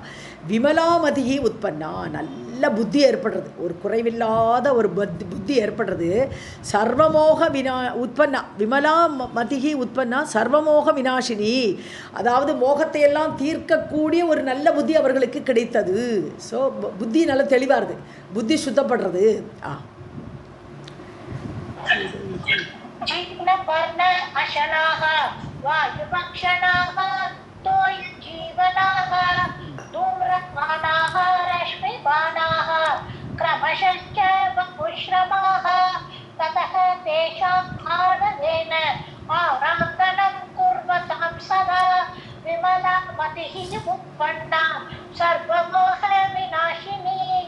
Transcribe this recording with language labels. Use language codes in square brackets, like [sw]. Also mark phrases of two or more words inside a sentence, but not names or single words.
[sa] विमलामतिर्हि उत्पन्ना, [ta] நல்ல புத்தி ஏற்படுறது, ஒரு குறைவில்லாத ஒரு புத்தி ஏற்படுறது. [sa] सर्वमोह उत्पन्ना विमला मतिर्हि उत्पन्ना सर्वमोह विनाशिनी, [ta] அதாவது மோகத்தையெல்லாம் தீர்க்கக்கூடிய ஒரு நல்ல புத்தி அவர்களுக்கு கிடைத்தது. ஸோ புத்தி நல்ல தெளிவாக இருக்குது, புத்தி சுத்தப்படுறது. [sa] जीर्णपर्ण अशनाः वायुभक्षणाः तोयजीवनाः धूम्रपानाः रश्मिपानाः क्रमशश्च बहुश्रमाः ततः तेषाम् आराधनेन आराधनं कुर्वतां सदा विमलामतिः हि मुत्पन्ना सर्वमोह विनाशिनी